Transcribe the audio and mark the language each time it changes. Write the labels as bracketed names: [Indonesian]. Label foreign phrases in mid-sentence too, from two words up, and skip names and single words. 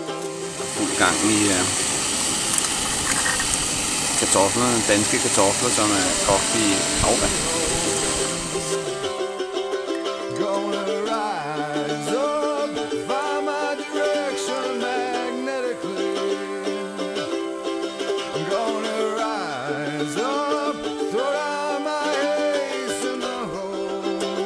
[Danish] Fuld gang i kartoflerne, danske kartofler, som er kogt i havvand. [English] Gonna rise up, find my direction magnetically. Gonna rise up, throw down my ace in the hole.